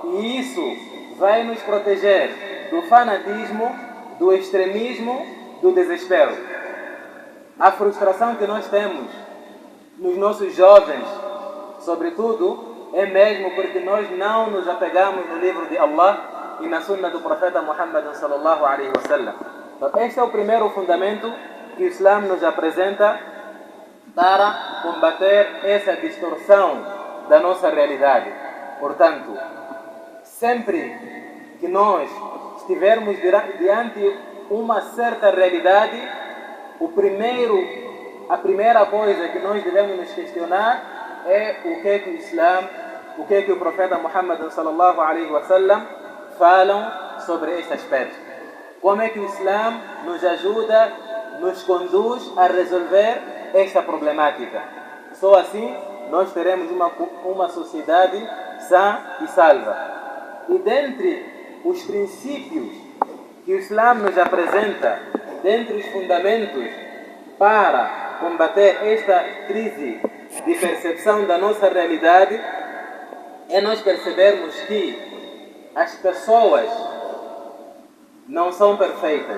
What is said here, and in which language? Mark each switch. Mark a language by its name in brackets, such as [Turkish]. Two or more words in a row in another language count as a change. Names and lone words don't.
[Portuguese] E isso vai nos proteger do fanatismo, do extremismo, do desespero. A frustração que nós temos nos nossos jovens, sobretudo, é mesmo porque nós não nos apegamos no livro de Allah e na sunna do profeta Muhammad [Arabic] صلى الله عليه وسلم. [Portuguese] Então, este é o primeiro fundamento que o Islã nos apresenta para combater essa distorção da nossa realidade. Portanto, sempre que nós estivermos diante uma certa realidade, a primeira coisa que nós devemos nos questionar é o que o Islã, o que o profeta Muhammad [Arabic] صلى الله عليه وسلم [Portuguese] falam sobre este aspecto. Como é que o Islã nos ajuda, nos conduz a resolver esta problemática. Só assim nós teremos uma sociedade sã e salva. E dentre os princípios que o Islã nos apresenta, dentre os fundamentos para combater esta crise de percepção da nossa realidade, é nós percebermos que as pessoas não são perfeitas.